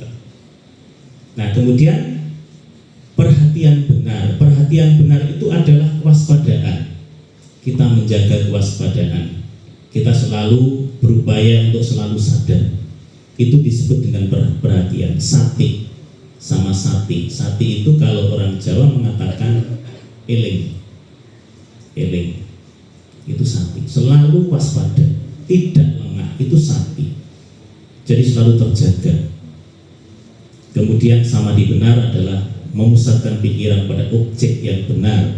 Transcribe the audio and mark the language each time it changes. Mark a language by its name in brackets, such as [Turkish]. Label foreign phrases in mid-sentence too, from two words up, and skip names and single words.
[Indonesian] Nah, kemudian perhatian benar. Perhatian benar itu adalah kewaspadaan. Kita menjaga kewaspadaan. Kita selalu berupaya untuk selalu sadar. Itu disebut dengan perhatian. [Pali] Sati sama sati. [Indonesian] Sati itu kalau orang Jawa mengatakan eling. Eling. Itu sati, selalu waspada, tidak lengah, itu sati. Jadi selalu terjaga. Kemudian samadhi benar adalah memusatkan pikiran pada objek yang benar.